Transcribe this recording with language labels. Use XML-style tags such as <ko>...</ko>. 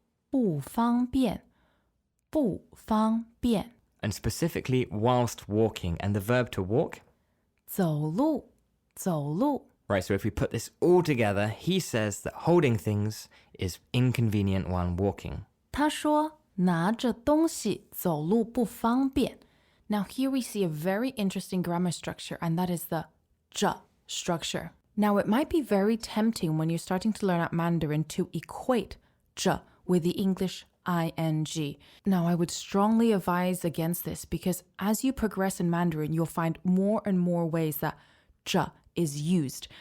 <zh>不方便不方便</zh> <en>and specifically whilst walking, and the verb to walk.</en> <zh>走路走路</zh> <en>Right, so if we put this all together, he says that holding things is inconvenient while walking.</en> <zh>他说拿着东西走路不方便.</zh> <en>Now here we see a very interesting grammar structure, and that is the 着 structure. Now it might be very tempting when you're starting to learn out Mandarin to equate 着 with the English ing. Now, I would strongly advise against this because as you progress in Mandarin, you'll find more and more ways that 着 is used.</en>